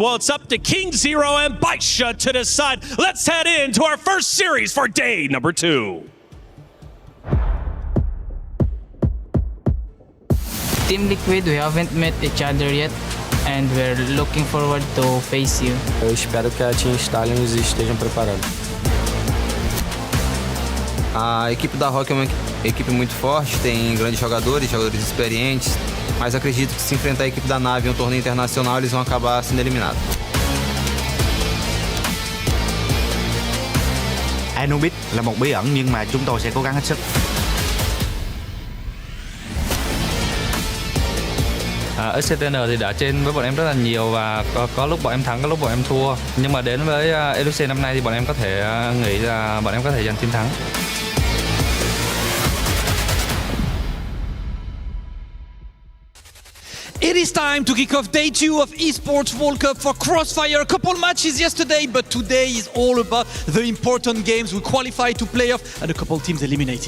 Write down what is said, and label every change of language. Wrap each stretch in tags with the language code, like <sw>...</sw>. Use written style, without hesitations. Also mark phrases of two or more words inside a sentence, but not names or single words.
<en>Well, it's up to KINGZERO and BaiSha to decide. Let's head into our first series for day number 2. Team Liquid, we haven't met each other yet, and we're looking forward to face you.</en> <pt>Eu espero que a Team Stallions estejam preparados. A equipe da Rock é uma equipe muito forte, tem grandes jogadores experientes, mas acredito que se enfrentar a equipe da Nave em um torneio internacional, eles vão acabar sendo eliminados.</pt> <vi>Anubis là một bí ẩn nhưng mà chúng tôi sẽ cố gắng hết sức. Execration thì đã trên với bọn em rất là nhiều và có lúc bọn em thắng, có lúc bọn em thua. Nhưng mà đến với EWC năm nay thì bọn em có thể nghĩ là bọn em có thể giành chiến thắng.</vi> <en>It is time to kick off day 2 of Esports World Cup for CROSSFIRE. A couple matches yesterday, but today is all about the important games. We qualify to playoff and a couple teams eliminated.</en>